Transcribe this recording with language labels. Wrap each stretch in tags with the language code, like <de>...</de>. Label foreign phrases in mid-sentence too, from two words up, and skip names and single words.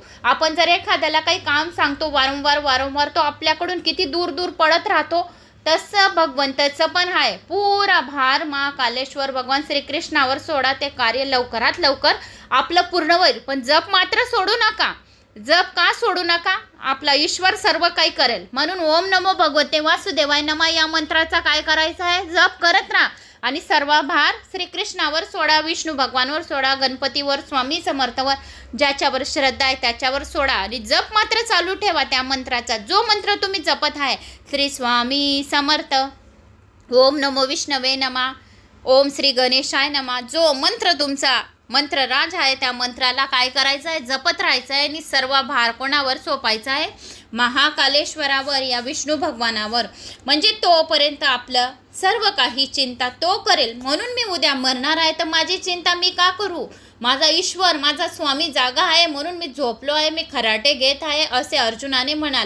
<mr>आपण जर एखाद्याला काही काम सांगतो वारंवार तो आपल्याकडून किती दूर दूर पळत राहतो. तसं भगवंताचं पण आहे. पुरा भार महाकालेश्वर भगवान श्रीकृष्णावर सोडा, ते कार्य लवकरात लवकर आपलं पूर्ण होईल. पण जप मात्र सोडू नका. जप का सोडू नका? आपला ईश्वर सर्व काही करेल. म्हणून</mr> <sa>ओम नमो भगवते वासुदेवाय नमः</sa> <mr>या मंत्राचा काय करायचं आहे? जप करत राहा आणि सर्व भार श्रीकृष्णावर सोडा, विष्णू भगवानवर सोडा, गणपतीवर, स्वामी समर्थवर, ज्याच्यावर श्रद्धा आहे त्याच्यावर सोडा आणि जप मात्र चालू ठेवा त्या मंत्राचा. जो मंत्र तुम्ही जपत आहे, श्री स्वामी समर्थ,</mr> <sa>ओम नमो विष्णवे नमः, ओम श्री गणेशाय नमः,</sa> <mr>जो मंत्र तुमचा मंत्रराज आहे त्या मंत्राला काय करायचं आहे, जपत राहायचं आहे आणि सर्व भार कोणावर सोपायचा आहे, महाकालेश्वरावर, या विष्णू भगवानावर. म्हणजे तोपर्यंत आपलं सर्व काही चिंता तो करेल. म्हणून मी उद्या मरणार आहे तर माझी चिंता मी का करू, माझा ईश्वर माझा स्वामी जागा आहे म्हणून मी झोपलो आहे, मी खराटे घेत आहे, असे अर्जुनाने म्हणाले.</mr>